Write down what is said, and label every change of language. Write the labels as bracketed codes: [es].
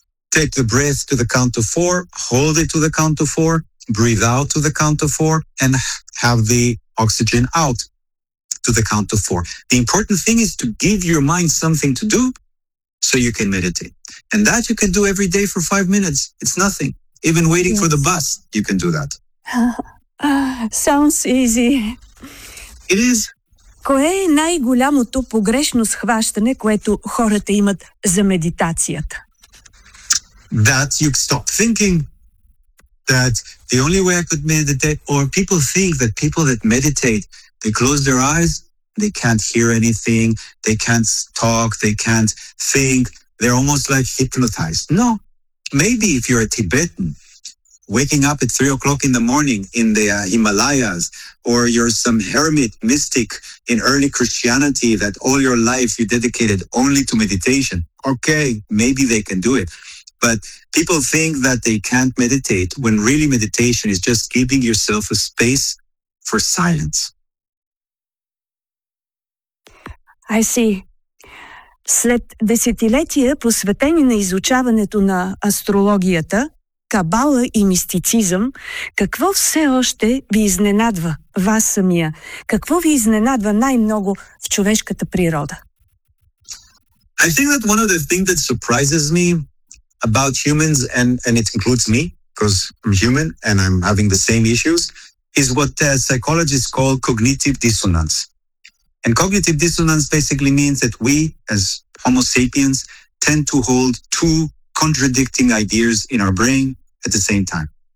[en] Take the breath to the count of four, hold it to the count of four, breathe out to the count of four, and have the oxygen out to the count of four. The important thing is to give your mind something to do so you can meditate. And that you can do every day for 5 minutes. It's nothing. Even waiting for the bus, you can do that. Sounds easy. It is. [bg] Кое е най-голямото погрешно схващане, което хората имат за медитацията? [en] That you stop thinking that the only way I could meditate, or people think that people that meditate, they close their eyes, they can't hear anything, they can't talk, they can't think, they're almost like hypnotized. No, maybe if you're a Tibetan, waking up at 3 o'clock in the morning in the Himalayas, or you're some hermit mystic in early Christianity that all your life you dedicated only to meditation. Okay, maybe they can do it. But people think that they can't meditate when really meditation is just giving yourself a space for silence. I see. [bg] След десетилетия, посветени на изучаването на астрологията, кабала и мистицизъм, какво все още ви изненадва вас самия? Какво ви изненадва най-много в човешката природа? [en] I think that one of the things that surprises me about humans, and it includes me, because I'm human and I'm having the same issues, is what psychologists call cognitive dissonance. And cognitive dissonance basically means that we, as Homo sapiens, tend to hold two contradicting ideas in our brain at the same time.